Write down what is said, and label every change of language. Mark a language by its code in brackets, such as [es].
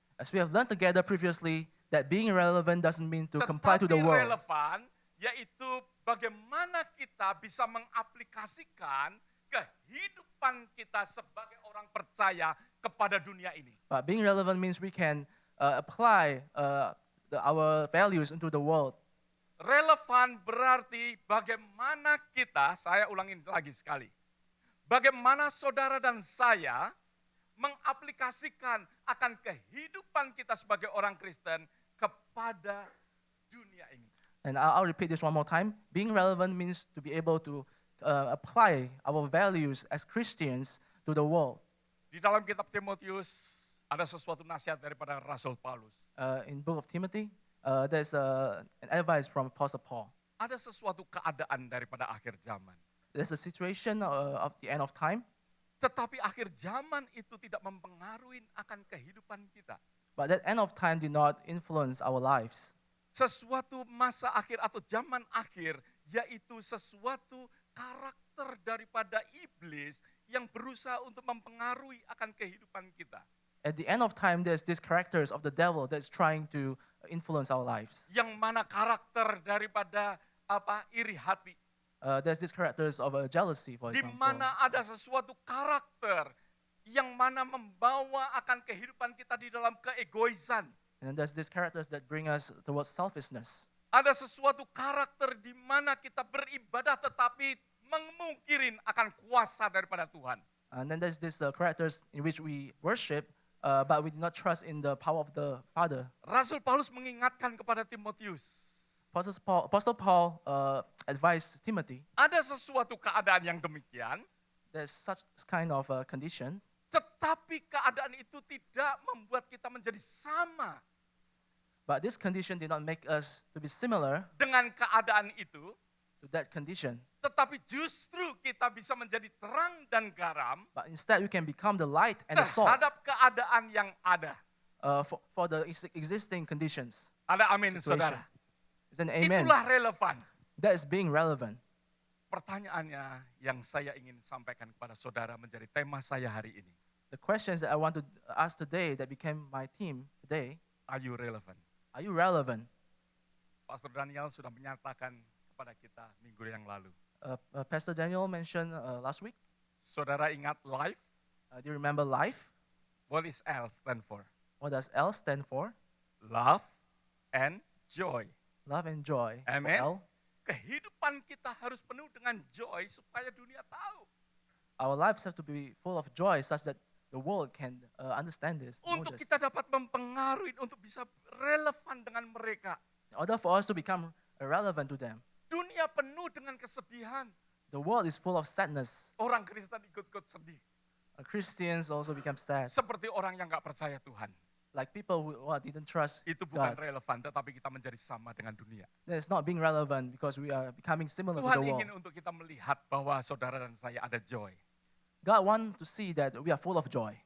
[en] As we have learned together previously, that being relevant doesn't mean to comply to the [id] Tetapi [en] world. [id] relevan yaitu bagaimana kita bisa mengaplikasikan kehidupan kita sebagai orang percaya kepada dunia ini. [en] But being relevant means we can apply our values into the world. [id] Relevan berarti bagaimana kita, saya ulangin lagi sekali. Bagaimana saudara dan saya mengaplikasikan akan kehidupan kita sebagai orang Kristen kepada dunia ini. [en] And I'll repeat this one more time. Being relevant means to be able to apply our values as Christians to the world. [id] Di dalam kitab Timotius ada sesuatu nasihat daripada Rasul Paulus. [en] In book of Timothy, There's an advice from Apostle Paul. [id] Ada sesuatu keadaan daripada akhir zaman. [en] There's a situation of the end of time, [id] Tetapi akhir zaman itu tidak mempengaruhi akan kehidupan kita. [en] but that end of time did not influence our lives. [id] Sesuatu masa akhir atau zaman akhir, yaitu sesuatu karakter daripada iblis yang berusaha untuk mempengaruhi akan kehidupan kita. [en] At the end of time, there's these characters of the devil that's trying to influence our lives. [id] Yang mana karakter daripada iri hati. [en] There's these characters of jealousy, for [id] Di [en] example. [id] mana ada sesuatu karakter yang mana membawa akan kehidupan kita di dalam keegoisan. [en] And then there's these characters that bring us towards selfishness. [id] Ada sesuatu karakter di mana kita beribadah tetapi memungkirin akan kuasa daripada Tuhan. [en] And then there's these characters in which we worship, but we do not trust in the power of the Father. [id] Rasul Paulus mengingatkan kepada Timotius, [en] Apostle Paul advised Timothy, [id] ada sesuatu keadaan yang demikian, [en] there's such kind of condition, [id] tetapi keadaan itu tidak membuat kita menjadi sama [en] but this condition did not make us to be similar [id] dengan keadaan itu, [en] to that condition. [id] tetapi justru kita bisa menjadi terang dan garam [en] But instead, you can become the light and the salt [id] terhadap keadaan yang ada. [en] for the existing conditions. [id] Ada amin, saudara. [en] Situations. Is an amen. [id] Itulah relevan. [en] That is being relevant. [id] Pertanyaannya yang saya ingin sampaikan kepada saudara menjadi tema saya hari ini. [en] The questions that I want to ask today that became my theme today, Are you relevant? are you relevant? [id] Pastor Daniel sudah menyatakan kepada kita minggu yang lalu. [en] Pastor Daniel mentioned last week. [id] Saudara ingat life? [en] Do you remember life? What is L stand for? What does L stand for? Love and joy. Love and joy. For Amen. L. [id] Kehidupan kita harus penuh dengan joy supaya dunia tahu. [en] Our lives have to be full of joy such that the world can understand this. know [id] Untuk [en] this. [id] kita dapat mempengaruhi, untuk bisa relevan dengan mereka. [en] In order for us to become relevant to them. [id] Dunia penuh dengan kesedihan. [en] The world is full of sadness. [id] Orang Kristen ikut-ikut sedih. [en] Christians also become sad. [id] Seperti orang yang gak percaya Tuhan. [en] Like people who didn't trust [id] Itu bukan [en] God. [id] relevan, tetapi kita menjadi sama dengan dunia. [en] Then it's not being relevant because we are becoming similar to [id] Tuhan [en] the world. [id] ingin untuk kita melihat bahwa saudara dan saya ada joy. [en] God wants to see that we are full of joy.